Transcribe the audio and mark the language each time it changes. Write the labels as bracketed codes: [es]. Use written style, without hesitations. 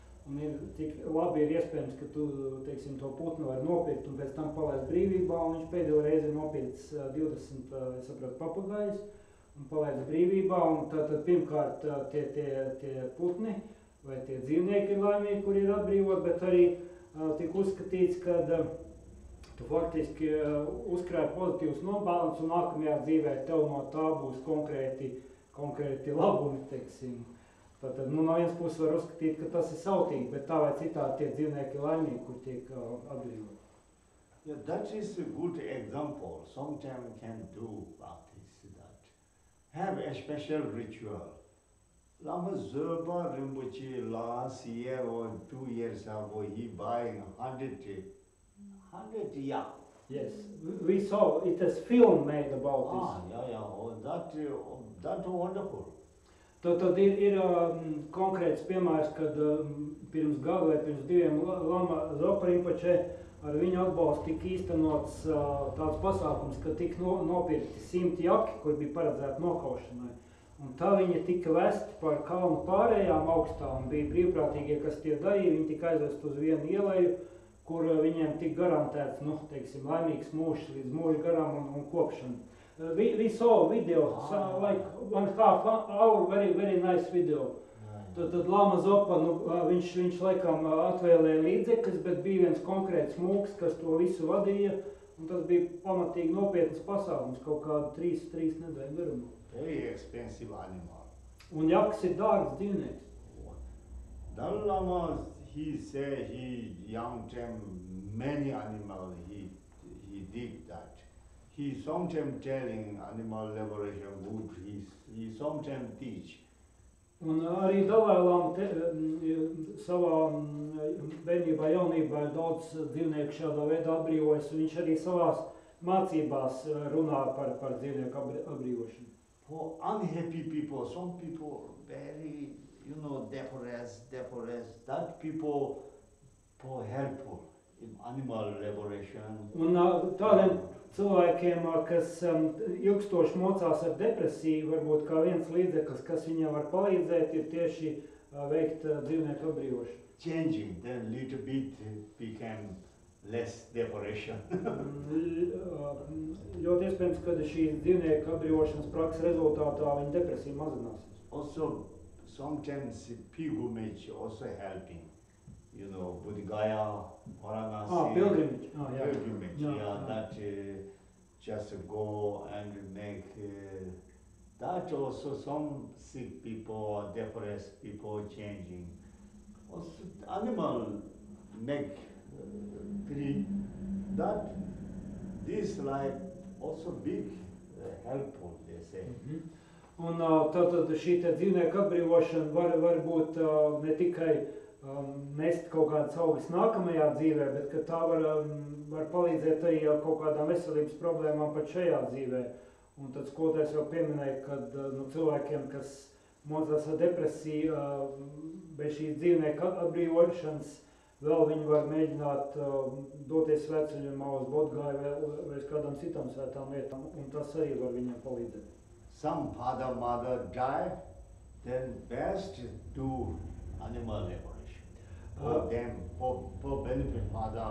[lv] Un tik labi ir iespējams, ka tu, teiksim, to putnu var nopirkt un pēc tam palaist brīvībā, un viņš pēdējo reizi nopircis 20, es sapratu, papagājus un palaist brīvībā, un tad pirmkārt tie putni vai tie dzīvnieki ir laimīgi, kuri ir atbrīvot, bet arī tik uzskatīts, ka tu faktiski uzkrāji pozitīvus nopelnus, un nākamajā dzīvē tev no tā būs konkrēti labumi, teiksim. Tātad, no vienas puses var uzskatīt, ka tas ir sautīgi, bet tā vai citādi tie dzīvnieki ir laimīgi, kur tiek atbrīvoti. [en] Yeah, that is a good example. Sometimes can do practice that. Have a special ritual. Lama Zopa Rinpoche last year or 2 years ago, he buying 100 yak. Yes, we saw it as film made about this. Yeah. Oh, that's wonderful. [lv] Tad ir konkrēts piemērs, kad pirms gadu vai pirms 2 Lama Zopa Rinpoche ar viņu atbalstu tika īstenots tāds pasākums, ka tika nopirkti 100 jaki, kur bija paredzēti nokaušanai. Un tā viņi tika vesti par kalnu pārējām augstām, bija brīvprātīgie, kas tie darīja, viņi tika aizvest uz vienu ieleju, kur viņiem tika garantēts, laimīgs mūžs līdz mūža garām un kopšana. [en] We saw a video, like 1/2 hour, very nice video. [lv] Tad Lama Zopa, viņš laikam atvēlēja līdzekļus, bet bija viens konkrēts mūks, kas to visu vadīja, un tas bija pamatīgi nopietnas pasākums, kaut kādu 3 nedēļu garumā. [en] Very expensive animal. [lv] Un jaks ir dārgs dzīvnieks. [en] Dalai Lama, he said he young time many animals he did that. He sometimes telling animal liberation good, he sometimes teach. [lv] Un arī Dalai Lama savā bērnībā, jaunībā ir daudz dzīvnieku šādā veidā atbrīvojas, un viņš arī savās mācībās runā par dzīvnieku atbrīvošanu. [en] For unhappy people, some people very, depressed, that people for helpful in animal liberation. [lv] Un tādiem cilvēkiem, kas ilgstoši mocās ar depresiju, varbūt kā viens līdzeklis, kas viņam var palīdzēt, ir tieši veikt dzīvnieku atbrīvošanu. [en] Changing, then little bit became less depression. [lv] Ļoti iespējams, ka šī dzīvnieku atbrīvošanas prakses rezultātā viņa depresija mazināsies. [en] Also, sometimes pilgrimage also helping. Bodh Gaya, Varanasi. Pilgrimage. Pilgrimage, that just go and make that also some sick people, depressed people changing. Also, animal make free. That this life also big helpful, they say. [lv] Un tātad šī dzīvnieku atbrīvošana var būt ne tikai nest kaut kādas augas nākamajā dzīvē, bet ka tā var palīdzēt arī ar kaut kādām veselības problēmām pat šajā dzīvē. Un tad skolotājs jau pieminēja, ka cilvēkiem, kas mocās ar depresiju, bez šīs dzīvnieku atbrīvošanas, vēl viņi var mēģināt doties svētceļojumā uz Bodh Gaju vai uz kādām citām svētām vietām, un tas arī var viņiem palīdzēt. [en] Some father, mother die, then best do animal liberation. For them, for benefit father,